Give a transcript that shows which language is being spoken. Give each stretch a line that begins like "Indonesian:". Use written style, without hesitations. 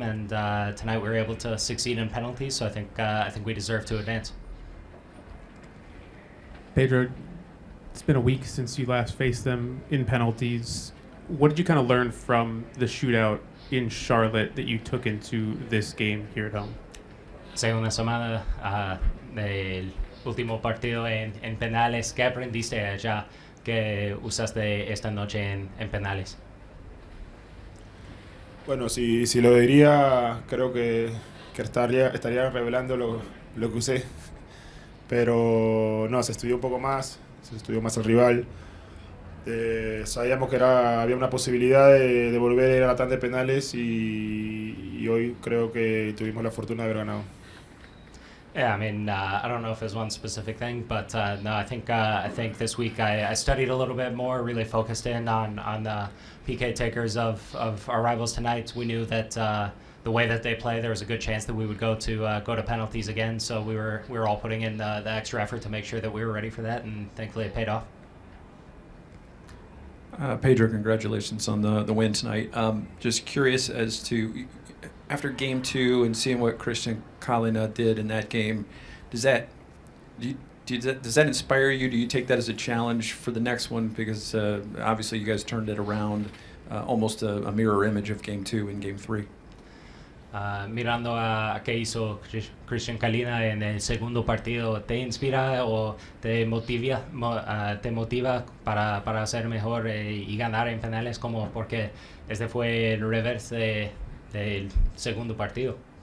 English: And tonight, we were able to succeed in penalties. So I think we deserve to advance. Pedro, it's been a week since you last faced them in penalties. What did you kind of learn from the shootout in Charlotte that you took into this game here at home?
Spanish: Hace una semana del último partido en penales. ¿Qué aprendiste allá que usaste esta noche en penales? Bueno, si lo diría, creo que estaría revelando lo que usé. Pero no, se estudió un poco más, se estudió más el rival. Sabíamos que había una posibilidad de volver a ir a la tanda de penales y hoy creo que tuvimos la fortuna de haber ganado.
English: Yeah, I mean, I don't know if there's one specific thing, but no, I think this week I studied a little bit more, really focused in on the PK takers of our rivals tonight. We knew that the way that they play, there was a good chance that we would go to penalties again. So we were all putting in the extra effort to make sure that we were ready for that, and thankfully it paid off. Pedro, congratulations on the win tonight. Just curious as to, after game 2 and seeing what Christian Kalina did in that game, does that inspire you? Do you take that as a challenge for the next one? Because obviously you guys turned it around, almost a mirror image of game 2 and game 3.
Spanish: Mirando a qué hizo Christian Kalina en el segundo partido, ¿te inspira o te motiva para hacer mejor y ganar en penales? Como porque este fue el reverse del segundo partido.